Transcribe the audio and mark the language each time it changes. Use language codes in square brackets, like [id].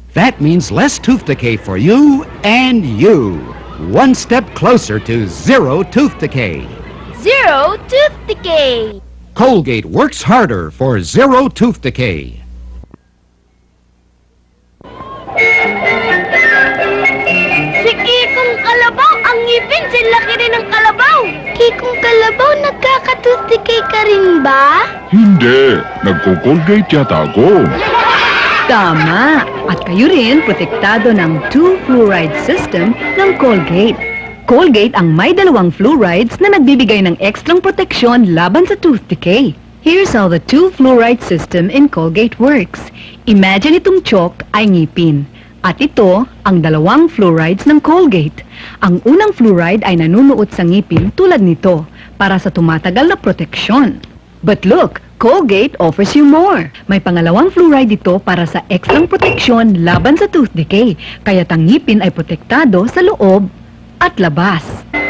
[en] That means less tooth decay for you and you. One step closer to 0 tooth decay. 0 tooth decay. Colgate works harder for 0 tooth decay. [tl] Si Kikong Kalabaw, ang ngipin, si laki rin ng kalabaw. Kikong Kalabaw, nagkaka-tooth decay ka rin ba? Hindi. Nagko-Colgate yata ako. Tama! At kayo rin protektado ng 2 fluoride system ng Colgate. Colgate ang may 2 fluorides na nagbibigay ng ekstrang proteksyon laban sa tooth decay. [en] Here's how the 2 fluoride system in Colgate works. [tl] Imagine itong chalk ay ngipin. At ito ang 2 fluorides ng Colgate. Ang unang fluoride ay nanunuot sa ngipin tulad nito para sa tumatagal na proteksyon. [en] But look, Colgate offers you more. [tl] May pangalawang fluoride dito para sa ekstrang proteksyon laban sa tooth decay. Kaya't ang ngipin ay protektado sa loob at labas.